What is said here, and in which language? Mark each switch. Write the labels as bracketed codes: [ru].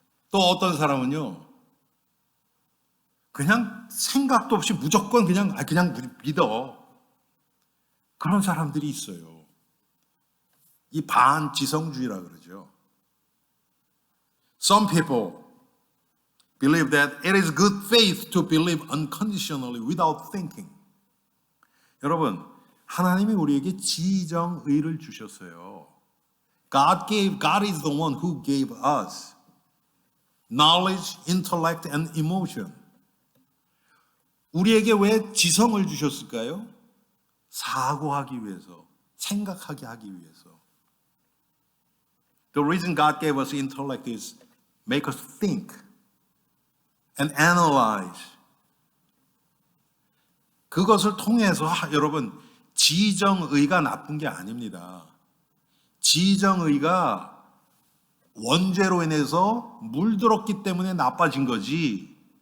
[ko] 또 어떤 사람은요, 그냥 생각도 없이 무조건 그냥 믿어. 그런 사람들이 있어요. 이 반지성주의라 그러죠. [en] Some people believe that it is good faith to believe unconditionally without thinking. [ko] 여러분, 하나님이 우리에게 지정의를 주셨어요. [en] God is the one who gave us knowledge, intellect, and emotion. [ko] 우리에게 왜 지성을 주셨을까요? 사고하기 위해서, 생각하게 하기 위해서. [en] The reason God gave us intellect is make us think and analyze. [ko] 그것을 통해서 여러분, 지정의가 나쁜 게 아닙니다. 지정의가 원죄로 인해서 물들었기 때문에 나빠진 거지.